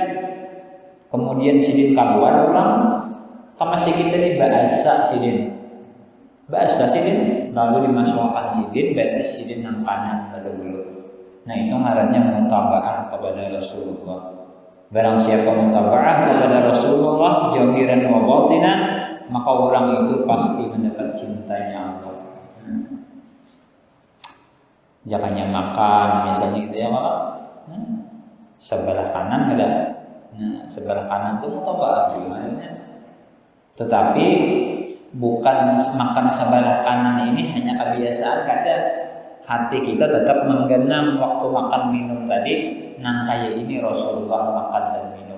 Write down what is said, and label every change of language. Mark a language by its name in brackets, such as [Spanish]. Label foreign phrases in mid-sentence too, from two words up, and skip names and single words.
[Banjar] Kemudian Sidin keluar pulang ke masjid tadi bahasa Sidin, lalu dimasukkan Sidin, betis Sidin nang kanan pada dulu. Nah, itu ngarannya mutabaah kepada Rasulullah. [Indonesian] Barang siapa mutabaah kepada Rasulullah [Arabic] zahiran wa batinan, [Indonesian] maka orang itu pasti mendapat cintanya Allah. Jangannya makan misalnya gitu ya, Pak. Sebelah kanan ada. Nah, sebelah kanan itu mutabaah gimana? [Banjar] Tetapi bukan makan sebelah kanan ini hanya kebiasaan, kadang hati kita tetap menggenang waktu makan minum tadi, nang kayak ini Rasulullah makan dan minum.